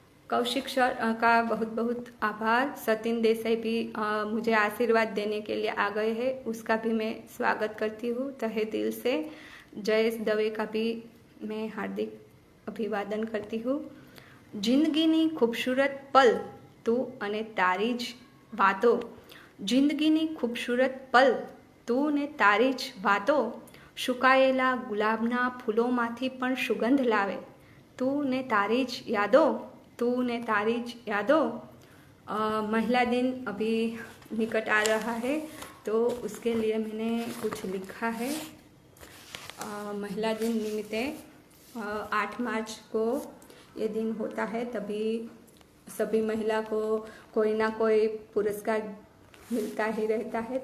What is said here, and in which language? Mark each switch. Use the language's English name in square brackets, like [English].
[Hindi] Kaushik sir का बहुत बहुत आभार. सतिन देसाई भी मुझे आशीर्वाद देने के लिए आ गए हैं, उसका भी मैं स्वागत करती हूँ तहे दिल से. जयेश दवे का भी मैं हार्दिक अभिवादन करती हूँ. [Gujarati] જિંદગીની ખૂબસૂરત પલ તું અને તારી જ વાતો, જિંદગીની ખૂબસૂરત પલ તું ને તારી જ વાતો, સુકાયેલા ગુલાબના ફૂલોમાંથી પણ સુગંધ લાવે, તું ને તારી જ યાદો, तू ने तारी यादों. [Hindi] महिला दिन अभी निकट आ रहा है तो उसके लिए मैंने कुछ लिखा है. महिला दिन निमित्ते 8 मार्च को ये दिन होता है, तभी सभी महिला को कोई ना कोई पुरस्कार मिलता ही रहता है.